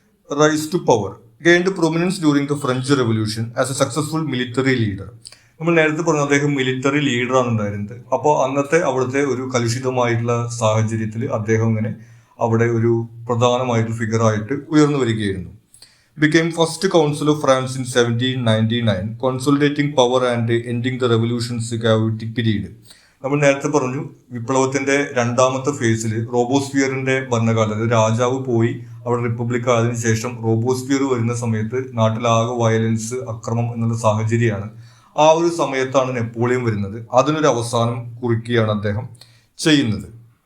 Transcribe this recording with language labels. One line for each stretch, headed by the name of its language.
English: Rise to power gained prominence during the French Revolution as a successful military leader.
Malayalam: നമ്മൾ നേരത്തെ പറഞ്ഞു അദ്ദേഹം military ലീഡറാണ് ഉണ്ടായിരുന്നത്. അപ്പോൾ അന്നത്തെ അവിടുത്തെ ഒരു കലുഷിതമായിട്ടുള്ള സാഹചര്യത്തിൽ അദ്ദേഹം ഇങ്ങനെ അവിടെ ഒരു പ്രധാനമായിട്ടുള്ള ഫിഗറായിട്ട് ഉയർന്നു വരികയായിരുന്നു.
English: became first council of France in 1799, consolidating power and ending the revolution's chaotic period.
Malayalam: നമ്മൾ നേരത്തെ പറഞ്ഞു, വിപ്ലവത്തിന്റെ രണ്ടാമത്തെ ഫേസിൽ റോബോസ്ഫിയറിന്റെ ഭരണകാലത്ത് രാജാവ് പോയി അവിടെ റിപ്പബ്ലിക് ആയതിനു ശേഷം റോബോസ്ഫിയർ വരുന്ന സമയത്ത് നാട്ടിലാകെ വയലൻസ്, അക്രമം എന്നുള്ള സാഹചര്യമാണ്. ആ ഒരു സമയത്താണ് നെപ്പോളിയൻ വരുന്നത്. അതിനൊരു അവസാനം കുറിക്കുകയാണ് അദ്ദേഹം ചെയ്യുന്നത്.